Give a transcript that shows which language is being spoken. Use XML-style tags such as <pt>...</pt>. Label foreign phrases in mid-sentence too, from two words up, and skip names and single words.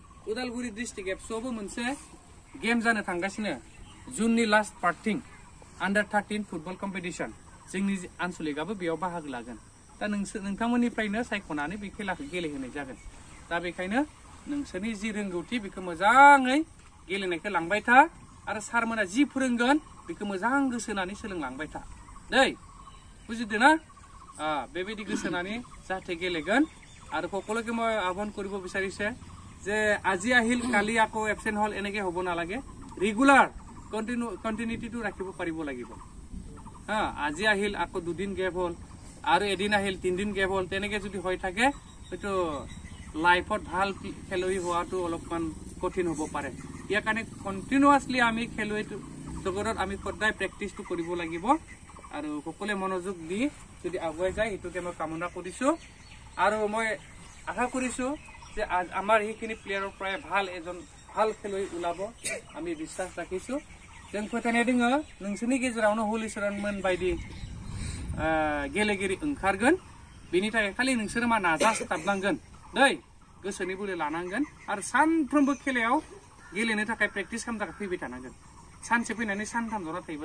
<brx>उदालगुरि डिस्ट्रिक्ट एबसुआवबो मोनसे गेम जानो थांगासिनो जुननि लास्ट पार्टिं</brx> <en>under 13 football competition</en> <brx>जोंनि आनसलिकआबो बेयाव बाहागो लागोन दा नोंथांमोननिफ्रायनो सायख'नानै बे खेलाखौ गेलेहोनाय जागोन दा बेखायनो नोंसोरनि जि रोंगौथि बेखौ मोजाङै गेलेनायखौ लांबाय था आरो सारमोना जि फोरोंगोन बेखौ मोजां गोसो होनानै सोलोंलांबाय था दै बुजिदो ना बेबायदि गोसो होनानै जाहाथे गेलेगोन आरो</brx> <as>সকলোকে মই আহ্বান কৰিব বিচাৰিছে যে আজি আহিল কালি আকৌ এবসেন্ট হল এনেকে হ'ব নালাগে ৰেগুলাৰ কন্টিনিউটিটো ৰাখিব পাৰিব লাগিব আজি আহিল আকৌ দুদিন গ্যাপ হল আৰু এদিন আহিল তিনদিন গ্যাপ হল তেনেকে যদি হৈ থাকে হয়তো লাইফত ভাল খেলুৱৈ হোৱাটো অলপমান কঠিন হ'ব পাৰে ইয়াৰ কাৰণে কন্টিনিউয়াছলি আমি খেলুৱৈটো জগতত আমি সদায় প্ৰেক্টিছটো কৰিব লাগিব আৰু সকলোৱে মনোযোগ দি যদি আগুৱাই যায় এইটোকে মই কামনা কৰিছো আৰু মই আশা কৰিছো যে আমাৰ এইখিনি প্লেয়াৰৰ প্ৰায় ভাল এজন ভাল খেলুৱৈ ওলাব আমি বিশ্বাস ৰাখিছো</as> <brx>जों फोथायनाय दङ नोंसोरनि गेजेरावनो हलिचरनमोन बायदि गेलेगिरि ओंखारगोन बेनि थाखाय खालि नोंसोरो मा नाजाथाबनांगोन दै गोसोनि बोलो लानांगोन आरो सानफ्रोमबो खेलायाव गेलेनो थाखाय प्रेक्टिस खालामनो थाखाय फैबाय थानांगोन सानसे फैनानै सानथाम जना थायोबा</brx>